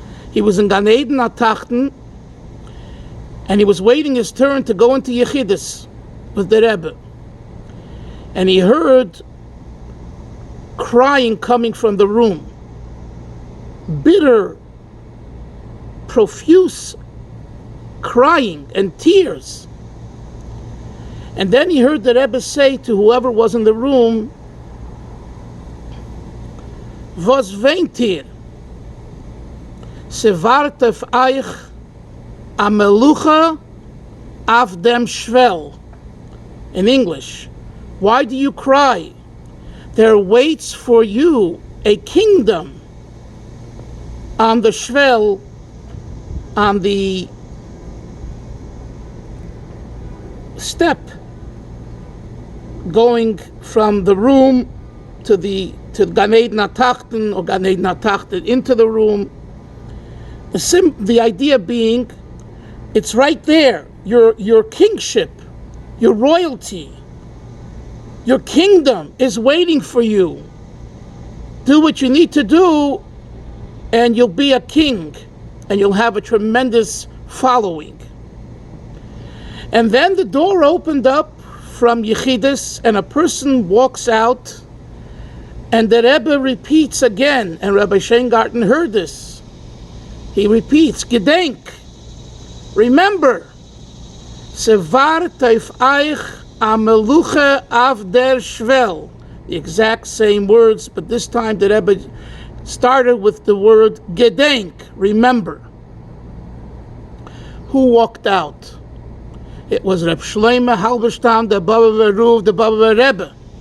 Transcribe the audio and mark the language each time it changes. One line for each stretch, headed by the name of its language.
English: He was in Gan Eden HaTachten, and he was waiting his turn to go into Yechidus with the Rebbe, and he heard crying coming from the room, bitter, profuse crying and tears. And then he heard the Rebbe say to whoever was in the room,
Yiddish: "Was weint ihr? Se wart auf euch a melucha auf dem Schwell."
English: In English, why do you cry? There waits for you a kingdom on the Shvel, on the step going from the room to Gan Eden HaTachten, or Gan Eden HaTachten into the room. The idea being, it's right there, your kingship, your royalty, your kingdom is waiting for you. Do what you need to do, and you'll be a king, and you'll have a tremendous following. And then the door opened up from Yechidus, and a person walks out, and the Rebbe repeats again, and Rabbi Sheingarten heard this. He repeats,
Yiddish: "Gedenk,
English: remember,
Yiddish: Se wart auf euch a meluche auf der Schwell."
English: The exact same words, but this time the Rebbe started with the word Gedenk, remember. Who walked out? It was Reb Shlomo Halberstam, the Bobover Ruv, the Bobover Rebbe.